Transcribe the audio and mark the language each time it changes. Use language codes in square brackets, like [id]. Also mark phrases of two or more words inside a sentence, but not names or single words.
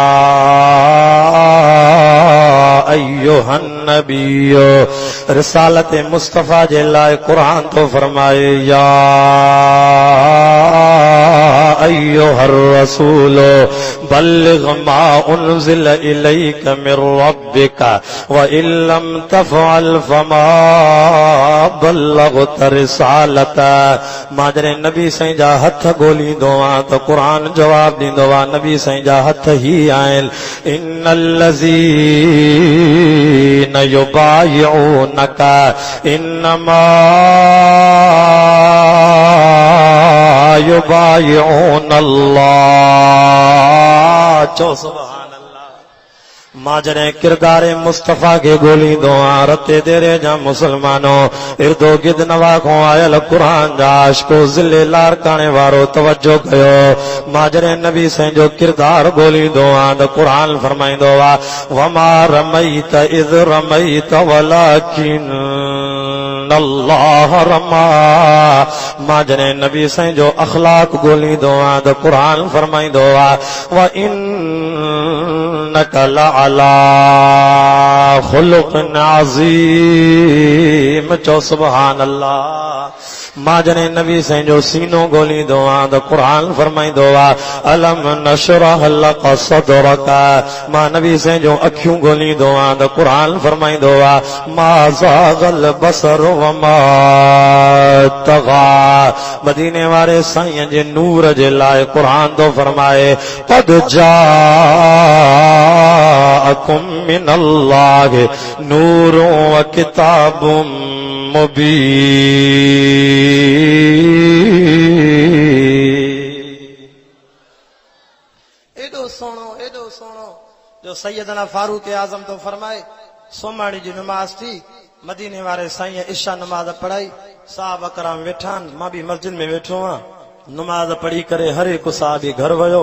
[ar] أيها النبي, [sd] रिसालत मुस्तफ़ा जे लाइ क़ुरान तो फरमाए [ar] يا أيها الرسول بلغ ما أنزل إليك من ربك وإن لم تفعل فما بلغت رسالته. [sd] मां जॾहिं नबी साईं जा हथ ॻोल्हींदो आहियां त क़ुरान जवाब ॾींदो आहे, नबी साईं जा हथ ही आहिनि। [ar] إن الذين يبايعونك إنما يبايعون الله, चो سبحان الله. [sd] मां जॾहिं किरदार मुस्तफ़ा खे ॻोल्हींदो आहियां रते देरे जा मुस्लमानों इर्दो गिर्द नवा खां आयल क़ुरान जा आशिको ज़िले लारकाणे वारो तवजो कयो। मां जॾहिं नबी साईं जो किरदार ॻोल्हींदो आहियां त क़ुरान फरमाईंदो आहे [ar] وما رميت إذ رميت ولكن الله رمى. [sd] मां जॾहिं नबी साईं जो अखलाक ॻोल्हींदो आहियां त क़ुरान फरमाईंदो आहे [ar] وإنك لعلى خلق عظيم, [sd] चो [ar] سبحان الله. [sd] मां जॾहिं नबी साईं जो सीनो ॻोल्हींदो आहियां त क़ुरान फरमाईंदो आहे [ar] ألم نشرح لك صدرك. [sd] मां नबी साईं जो अखियूं ॻोल्हींदो आहियां त क़ुरान फरमाईंदो आहे [ar] ما زاغ البصر وما طغى. [sd] मदीने वारे साईं जे नूर जे लाइ क़ुरान तो फरमाए [ar] قد جاءكم من الله نور وكتاب [sd] एॾो सोणो जो सैयदना फारूक आज़म तो फरमाए सोमाड़ी जी नमाज थी, मदीने वारे साईं इशा नमाज पढ़ाई, साहब अकराम वेठान, मां भी मस्जिद में वेठो आं, नमाज पढ़ी करे हर एक साहबी घर वयो।